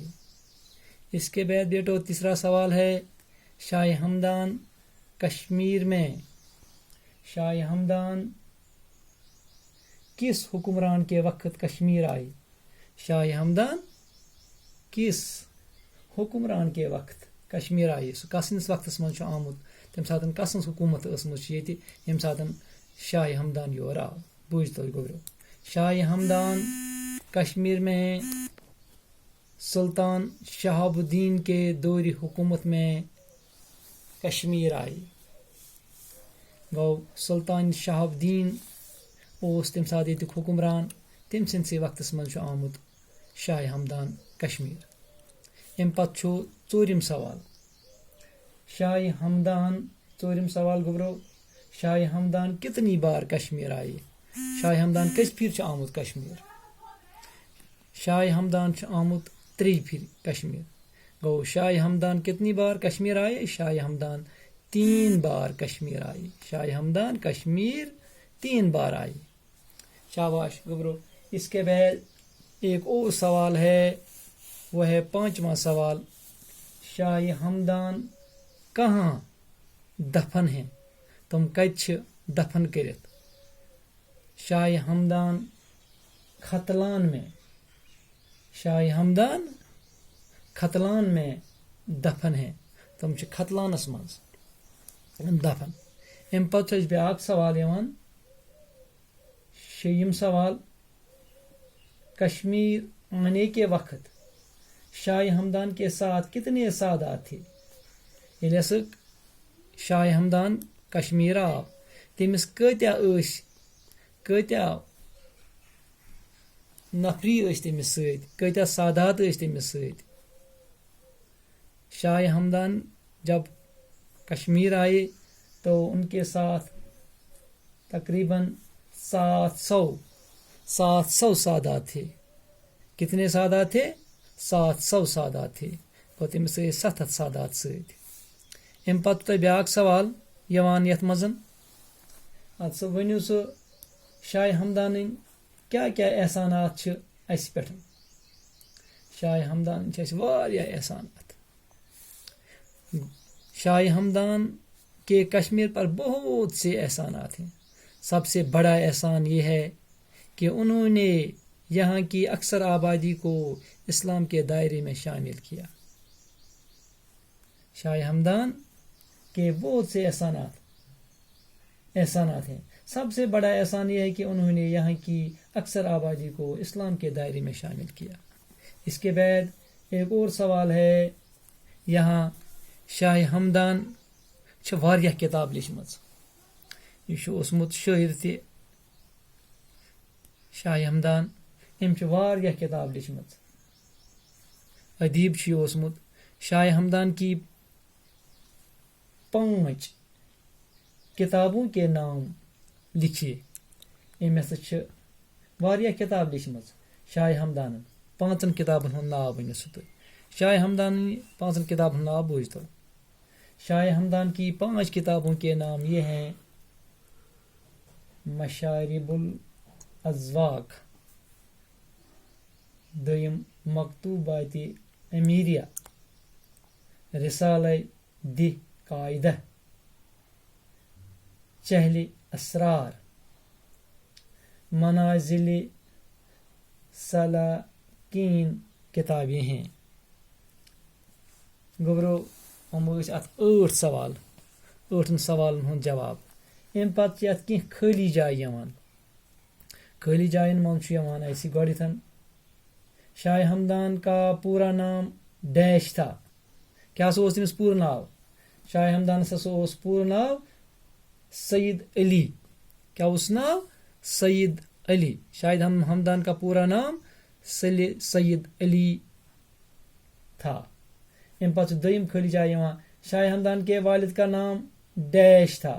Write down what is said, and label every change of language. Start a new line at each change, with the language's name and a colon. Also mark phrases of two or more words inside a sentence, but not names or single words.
Urdu: اس کے بعد بیٹو تیسرا سوال ہے، شاہ ہمدان کشمیر میں شاہ ہمدان کس حکمران کے وقت کشمیر آئی؟ شاہ ہمدان کس حکمران کے وقت کشمیر آئی؟
Kashmiri: سہ کسنس وقتس من آمت؟ تم سات کسنس حکومت ٲسمٕژ ییٚتہِ ییٚمہِ ساتہٕ شاہ ہمدان یور آو؟ بوٗزۍ تو گوبرو،
Urdu: شاہ ہمدان کشمیر میں سلطان شہاب الدین کے دور حکومت میں کشمیر آئی۔
Kashmiri: گو سلطان شہاب الدین اوس تمہِ ساتہٕ ییٚتیُک حکمران، تٔمۍ سٕنٛدسٕے وقتس منٛز چھُ آمُت شاہ ہمدان کشمیر۔ امہِ پتہٕ چھُ ژوٗرِم سوال، شاہ ہمدان ژوٗرِم سوال گوبرو، شاہ ہمدان
Urdu: کتنی بار کشمیر آئی؟
Kashmiri: شاہ ہمدان کٔژِ پھِرِ چھُ آمُت کشمیر؟ شاہ ہمدان چھُ آمُت 3 پھِرِ کشمیر۔
Urdu: گو شاہ ہمدان کتنی بار کشمیر آئے؟ شاہ ہمدان 3 بار کشمیر آئی۔ شاہ ہمدان کشمیر 3 بار آئی۔
Kashmiri: شاباش گبرو۔
Urdu: اس کے بعد ایک اور سوال ہے، وہ ہے 5واں سوال، شاہ ہمدان کہاں دفن ہیں؟
Kashmiri: تم کت چھ دفن کرت؟
Urdu: شاہ ہمدان ختلان میں، شاہ ہمدان ختلان میں دفن ہیں،
Kashmiri: تم چھ ختلانس منز دفن۔ ام پتہ چھ بیاکھ سوال یوان، 6یم سوال،
Urdu: کشمیر آنے کے وقت شاہ ہمدان کے ساتھ کتنے سادات تھے؟
Kashmiri: ییٚلہِ ہسا شاہ ہمدان کشمیر آو، تٔمِس کۭتیاہ نفری ٲسۍ تٔمِس سۭتۍ، کۭتیاہ سادات ٲسۍ تٔمِس سۭتۍ؟
Urdu: شاہ ہمدان جب کشمیر آئے تو ان کے ساتھ تقریباً 700 سادات تھے۔ کتنے سادات تھے؟ 700 سادات تھے۔
Kashmiri: گوٚو تٔمِس ٲسۍ 700 سادات سۭتۍ۔ امہِ پتہٕ تۄہہِ بیٛاکھ سوال یِوان یتھ منٛز، ادٕ سا ؤنِو سُہ شاہ ہمدانٕنۍ کیٛاہ کیٛاہ احسانات چھِ اَسہِ پٮ۪ٹھ؟ شاہ ہمدان چھِ اَسہِ واریاہ احسانات۔
Urdu: شاہ ہمدان کے کشمیر پر بہت سے احسانات ہیں۔ سب سے بڑا احسان یہ ہے کہ انہوں نے یہاں کی اکثر آبادی کو اسلام کے دائرے میں شامل کیا۔ شاہ ہمدان کے بہت سے احسانات ہیں۔ سب سے بڑا احسان یہ ہے کہ انہوں نے یہاں کی اکثر آبادی کو اسلام کے دائرے میں شامل کیا۔ اس کے بعد ایک اور سوال ہے، یہاں شاہ ہمدان
Kashmiri: چھ واریاہ کتاب لیچھمٕژ۔ یہ چھُ اوسمُت شٲعر تہِ شاہ ہمدان، أمۍ چھِ واریاہ کتاب لیچھمٕژ، ادیب چھُ یہِ اوسمُت۔
Urdu: شاہ ہمدان کی 5 کتابوں کے نام لکھیے۔
Kashmiri: أمۍ ہسا چھِ واریاہ کتاب لیچھمٕژ شاہ ہمدانن۔ 5 کتابن ہُنٛد ناو ؤنِو سا تُہۍ۔ شاہ ہمدان 5 کتابن ہُنٛد ناو بوٗزۍتو۔
Urdu: شاہ ہمدان کی 5 کتابوں کے نام یہ ہیں، مشارب الازواق. دویم مکتوبات امیریہ. رسالہ دی قاعدہ. چہل اسرار. منازل سلاکین کتابیں ہیں.
Kashmiri: گوبرو ہم ات 8 سوال. 8 سوالن ہند جواب. ام پتہ ات کی خالی جائے یوان. خالی جائن من ایسی گۄڈٕنیٚتھ
Urdu: شاہ ہمدان کا پورا نام ڈیش تھا.
Kashmiri: کیا سا تمس پورا ناو؟ شاہ ہمدانس ہسا پورا ناو سید علی. کیا اس ناو؟ سید علی.
Urdu: شاہد ہمدان کا پورا نام سید علی تھا.
Kashmiri: ام پتہ دویم خالی جائے یوان.
Urdu: شاہ ہمدان کے والد کا نام ڈیش تھا.